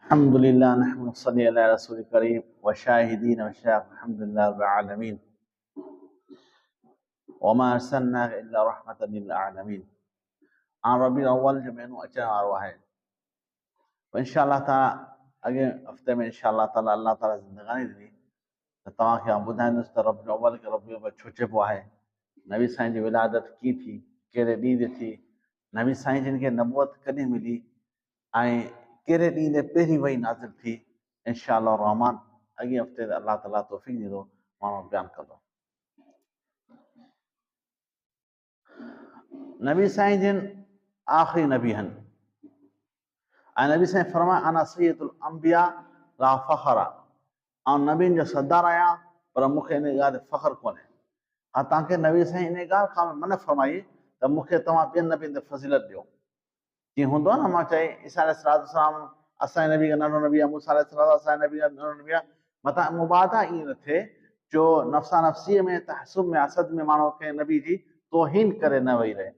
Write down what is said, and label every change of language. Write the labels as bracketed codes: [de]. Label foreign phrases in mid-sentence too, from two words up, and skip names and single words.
[ar] الحمد لله نحمده ونصلي على رسول الكريم وشاهدين وشاهد الحمد لله رب العالمين وما أرسلناك إلا رحمة للعالمين. [sd] आन रबीउल अव्वल जो महीनो अचण वारो आहे, [ar] إن شاء الله تعالى [sd] अॻे हफ़्ते में [ar] إن شاء الله تعالى الله تعالى [sd] ज़िंदगानी ॾिनी त तव्हांखे आउं ॿुधाईंदुसि त रबीउल अव्वल खे रबीउल अव्वल छो चइबो आहे, नबी साईं जी विलादत कीअं थी, कहिड़े ॾींहं ते थी, नबी साईं जिन खे नबूअत कॾहिं मिली ऐं कहिड़े ॾींहं ते पहिरीं वही नाज़िल थी। इंशाअल्लाह रहमान अॻे हफ़्ते ते [ar] الله تعالى [sd] तौफ़ीक़ ॾींदो माण्हू बयानु कंदो। नबी साईं जिन आख़िरी नबी आहिनि ऐं नबी साईं फरमाए [ar] أنا سيد الأنبياء لا فخر, [sd] ऐं नबीन जो सरदार आहियां पर मूंखे इन ॻाल्हि ते फ़ख़्रु कोन्हे। हा, तव्हांखे नबी साईं इन ॻाल्हि खां मन फरमाई त मूंखे तव्हां ॿियनि नबियनि ते फज़ीलत ॾियो। जीअं हूंदो आहे न, मां चई ईसा अलैहिस्सलाम असांजे नबी खां नंढो नबी आहे, मूसा अलैहिस्सलाम असांजे नबी खां नंढो नबी आहे, मथां मुबादा ईअं न थिए जो नफ़्सा नफ़्सीअ में तहसुब में असद में माण्हू खे नबी जी तौहीन करे न वेही रहे।